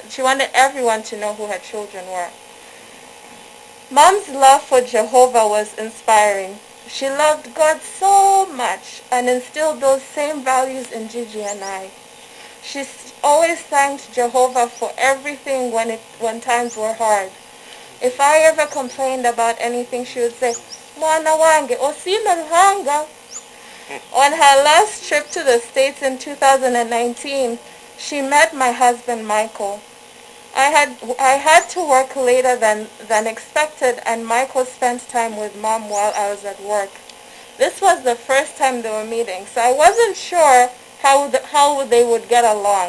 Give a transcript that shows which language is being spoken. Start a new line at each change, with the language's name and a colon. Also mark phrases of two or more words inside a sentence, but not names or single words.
English: She wanted everyone to know who her children were. Mom's love for Jehovah was inspiring. She loved God so much and instilled those same values in Gigi and I. She always thanked Jehovah for everything when times were hard. If I ever complained about anything, she would say,
Nyankole: Mwana wange, osina ruhanga.
English: On her last trip to the States in 2019, she met my husband, Michael. I had to work later than expected, and Michael spent time with Mom while I was at work. This was the first time they were meeting, so I wasn't sure how they would get along.